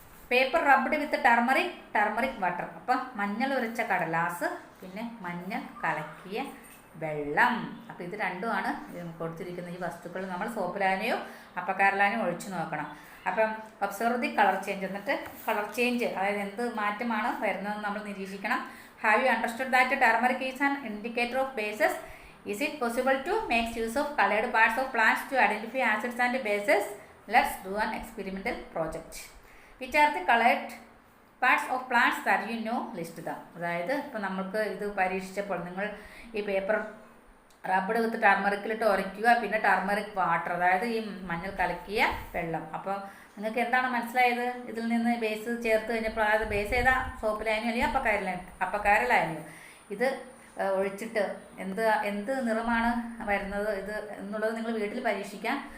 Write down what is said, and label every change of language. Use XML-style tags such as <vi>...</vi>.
<en>Paper rubbed with turmeric water.</en> <ml>അപ്പം മഞ്ഞൾ ഉരച്ച കടലാസ്, പിന്നെ മഞ്ഞൾ കലക്കിയ വെള്ളം. അപ്പോൾ ഇത് രണ്ടുമാണ് കൊടുത്തിരിക്കുന്ന ഈ വസ്തുക്കൾ നമ്മൾ സോപ്പ് ലായനിയോ അപ്പക്കാരലായനിയോ ഒഴിച്ചു നോക്കണം. അപ്പം</ml> <en>observe the colour change,</en> <ml>എന്നിട്ട് കളർ ചേഞ്ച് അതായത് എന്ത് മാറ്റമാണ് വരുന്നതെന്ന് നമ്മൾ നിരീക്ഷിക്കണം.</ml> <en>Have you understood that turmeric is an indicator of bases? Is it possible to make use of colored parts of plants to identify acids and bases? Let's do an experimental project. Which are the colored parts of plants that you know? List them.</en> <ml>അതായത് ഇപ്പോൾ നമുക്ക് ഇത് പരീക്ഷിച്ചപ്പോൾ നിങ്ങൾ ഈ paper rubber വിത്ത് ടർമറിക്കിലിട്ട് ഉരയ്ക്കുക, പിന്നെ turmeric water അതായത് ഈ മഞ്ഞൾ കലക്കിയ വെള്ളം. അപ്പോൾ നിങ്ങൾക്ക് എന്താണ് മനസ്സിലായത്? ഇതിൽ നിന്ന് ബേസ് ചേർത്ത് കഴിഞ്ഞപ്പോൾ അതായത് ബേസ് ഏതാ? സോപ്പ് ലായനിയോ അല്ലെങ്കിൽ അപ്പക്കാരലായനിയോ? ഇത് ഒഴിച്ചിട്ട് എന്ത് നിറമാണ് വരുന്നത് ഇത് എന്നുള്ളത് നിങ്ങൾ വീട്ടിൽ പരീക്ഷിക്കാം.</ml>